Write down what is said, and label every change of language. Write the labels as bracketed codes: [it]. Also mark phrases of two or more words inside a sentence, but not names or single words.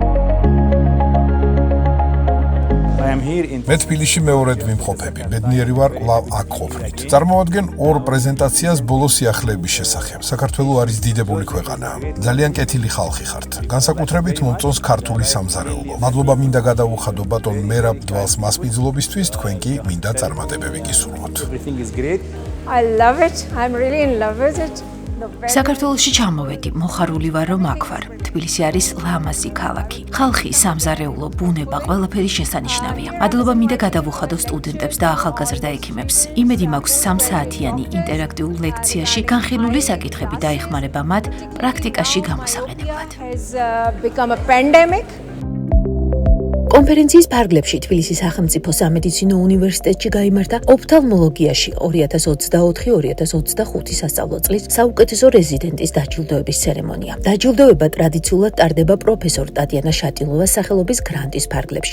[ka] მე თბილისში მეორედ ვიმყოფები, ბედნიერი ვარ კვლავ აქ ყოფნით. წარმოადგენ 2 პრეზენტაციას ბოლო სიახლეების შესახებ. საქართველო არის დიდებული ქვეყანა. ძალიან კეთილი ხალხი ხართ. განსაკუთრებით მომწონს ქართული სამზარეულო. მადლობა მინდა გადაუხადო ბატონ მერაბ დვალს მასპინძლობისთვის, თქვენ კი მინდა წარმატებები გისურვოთ. [en] I love it. I'm really in love with it. [ka] საქართველოში ჩამოვედი, მოხარული ვარ, რომ აქ ვარ. თბილისი არის ლამაზი ქალაქი. ხალხი, სამზარეულო, ბუნება, ყველაფერი შესანიშნავია. მადლობა მინდა გადავუხადო სტუდენტებს და ახალგაზრდა ექიმებს. იმედი მაქვს 3 საათიანი ინტერაქტიულ ლექციაში განხილული საკითხები დაეხმარება მათ პრაქტიკაში გამოსაყენებლად. [en] Has become a pandemic. [ka] კონფერენციის ფარგლებში თბილისის სახელმწიფო სამედიცინო უნივერსიტეტში გაიმართა ოფთალმოლოგიაში 2024-2025 სასწავლო წლის საუკეთესო რეზიდენტის დაჯილდოების ცერემონია. დაჯილდოება ტრადიციულად ტარდება პროფესორ ტატიანა შატილოვას სახელობის გრანტის ფარგლებში.